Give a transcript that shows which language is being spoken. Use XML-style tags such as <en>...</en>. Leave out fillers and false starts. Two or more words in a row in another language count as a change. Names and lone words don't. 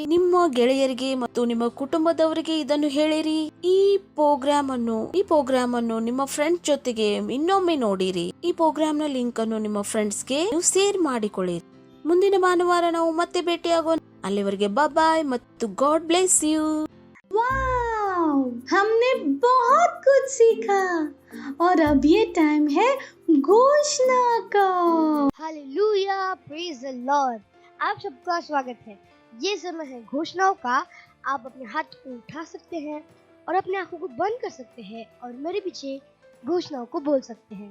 <kn>ನಿಮ್ಮ ಗೆಳೆಯರಿಗೆ ಮತ್ತು ನಿಮ್ಮ ಕುಟುಂಬದವರಿಗೆ ಇದನ್ನು ಹೇಳಿರಿ. ಈ ಪ್ರೋಗ್ರಾಮ್ ಅನ್ನು ನಿಮ್ಮ ಫ್ರೆಂಡ್ಸ್ ಜೊತೆಗೆ ಇನ್ನೊಮ್ಮೆ ನೋಡಿರಿ. ಈ ಪ್ರೋಗ್ರಾಮ್ ನ ಲಿಂಕ್ ಅನ್ನು ನಿಮ್ಮ ಫ್ರೆಂಡ್ಸ್ಗೆ ನೀವು ಶೇರ್ ಮಾಡಿಕೊಳ್ಳಿರಿ. ಮುಂದಿನ ಭಾನುವಾರ ನಾವು ಮತ್ತೆ ಭೇಟಿಯಾಗೋಣ. ಅಲ್ಲಿವರೆಗೆ ಬಾಯ್ ಮತ್ತು</kn> <en>God bless you.</en> <hi>वाओ, हमने बहुत कुछ सीखा और अब ये टाइम है घोषणा का। हालेलुया,</hi> <en>praise the Lord.</en> <hi>आप सबका स्वागत है। ये समय है घोषणाओं का। आप अपने हाथ को उठा सकते हैं और अपने आंखों को बंद कर सकते हैं और मेरे पीछे घोषणाओं को बोल सकते हैं।</hi>